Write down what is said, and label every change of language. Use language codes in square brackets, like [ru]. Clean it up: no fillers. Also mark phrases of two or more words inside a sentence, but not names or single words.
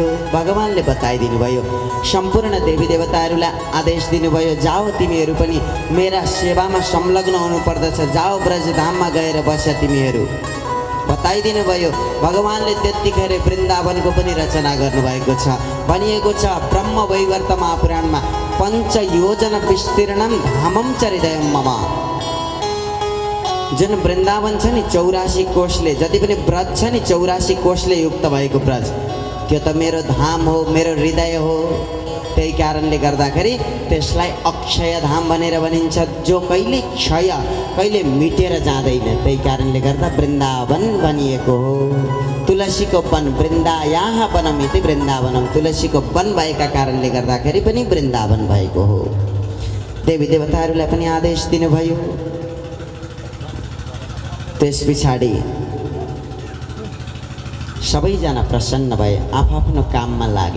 [ne] भगवानले बताइदिनु भयो। सम्पूर्ण देवी देवताहरूलाई आदेश दिनुभयो, जाओ तिमीहरू पनि मेरा सेवामा संलग्न हुनुपर्दछ, जाओ ब्रजधाममा गएर बस तिमीहरू। बताइदिनु भयो। भगवानले त्यतिखेर वृन्दावनको पनि रचना गर्नुभएको छ। भनिएको छ ब्रह्म वैवर्त महापुराणमा, 5 [sa] योजन विस्तीर्णम धामम च हृदयम मम। [ne] जुन वृन्दावन छ नि 84 कोशले, जति पनि ब्रज छ नि 84 कोशले युक्त भएको ब्रज, त्यो त मेरो धाम हो, मेरो हृदय हो। त्यही कारणले गर्दाखेरि त्यसलाई अक्षय धाम भनेर भनिन्छ, जो कहिले क्षय, कहिले मिटेर जाँदैन। त्यही कारणले गर्दा वृन्दावन भनिएको हो। तुलसीको वन, [sa] वृन्दायाः वनम इति वृन्दावनम। [ne] तुलसीको वन भएका कारणले गर्दाखेरि पनि वृन्दावन भएको हो। देवी देवताहरूलाई पनि आदेश दिनुभयो। त्यस पछाडि सबैजना प्रसन्न भए, आफ्नो काममा लागे।